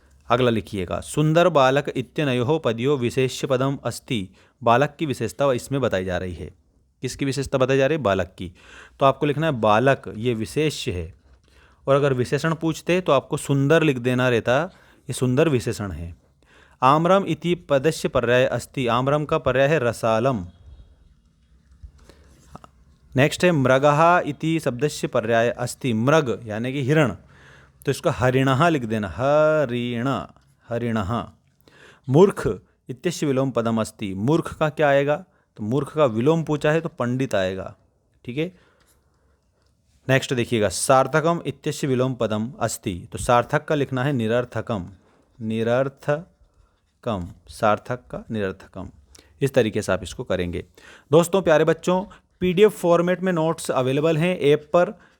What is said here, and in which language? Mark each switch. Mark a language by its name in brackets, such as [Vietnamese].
[Hindi] अगला लिखिएगा, [Sanskrit] सुंदर बालक इत्यनयो पदयो विशेष्य पदम अस्ति। [Hindi] बालक की विशेषता इसमें बताई जा रही है। किसकी विशेषता बताई जा रही है, बालक की। तो आपको लिखना है बालक, ये विशेष्य है। और अगर विशेषण पूछते तो आपको सुंदर लिख देना रहता, ये सुंदर विशेषण है। [Sanskrit] आम्रम इति पदस्य पर्याय अस्ति। [Hindi] आम्रम का पर्याय है रसालम। नेक्स्ट है [Sanskrit] मृगः इति शब्दस्य पर्याय अस्ति। [Hindi] मृग यानी कि हिरण, तो इसका हरिणः लिख देना, हरिण, हरिणः। [Sanskrit] मूर्ख इत्यस्य विलोम पदम अस्ति। [Hindi] मूर्ख का क्या आएगा, तो मूर्ख का विलोम पूछा है तो पंडित आएगा। ठीक है, नेक्स्ट देखिएगा, [Sanskrit] सार्थकम इत्यस्य विलोम पदम अस्ति। [Hindi] तो सार्थक का लिखना है निरर्थकम, निरर्थकम, सार्थक का निरर्थकम। इस तरीके से आप इसको करेंगे। दोस्तों प्यारे बच्चों, PDF फॉर्मेट में नोट्स अवेलेबल हैं ऐप पर।